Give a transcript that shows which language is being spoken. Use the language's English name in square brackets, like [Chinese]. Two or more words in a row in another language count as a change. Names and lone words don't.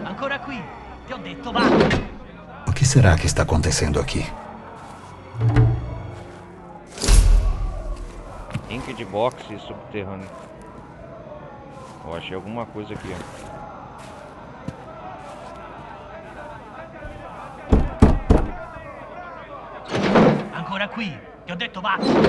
[Italian] Ancora qui! Ti ho detto, va! [Portuguese] O que será que está acontecendo aqui? Link de boxe subterrâneo. Eu achei alguma coisa aqui, ó. [Italian] Ancora qui! Ti ho detto, va!